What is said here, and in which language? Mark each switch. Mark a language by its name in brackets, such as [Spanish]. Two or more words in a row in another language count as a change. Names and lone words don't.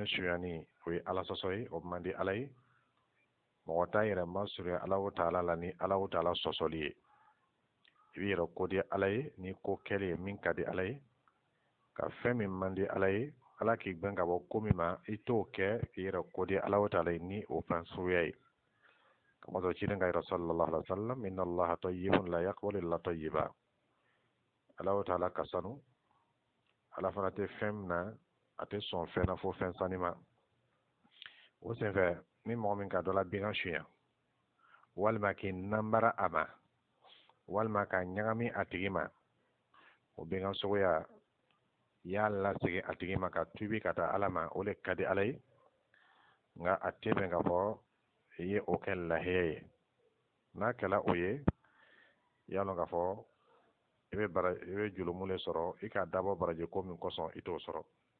[Bambara] suɲani o ye ala sɔsɔ ye o man di ala ye mɔgɔ t'a yɛrɛ masurunya Alahu Taala la ni Alahu Taala sɔsɔli ye i b'i yɛrɛ ko di ala ye ni ko kɛli ye min ka di ala ye ka fɛn min man di ala ye ala k'i gbɛn ka bɔ ko min ma i t'o kɛ k'i yɛrɛ ko di Alahu Taala ye ni o fɛn suguya ye kamasɔrɔ ciden ka yira [Arabic] صلى الله عليه و سلم إن الله طيب لا يقبل إلا طيبا [Bambara] Alahu Taala ka sanu ala fana tɛ fɛn min na a tɛ sɔn fɛn na fo fɛn sani ma o senfɛ ni mɔgɔ min ka dɔ la bigan suɲa walima k'i nanbara a ma walima ka ɲagami a tigi ma o bigan suguya i y'a lasegin a tigi ma ka tubi ka taa ala ma o de ka di ala ye nka a tɛ bɛn k'a fɔ i ye o kɛ lahiya ye n'a kɛla o ye i y'a dɔn k'a fɔ i bɛ jurumu le sɔrɔ i ka dabɔ baraji ko min kosɔn i t'o sɔrɔ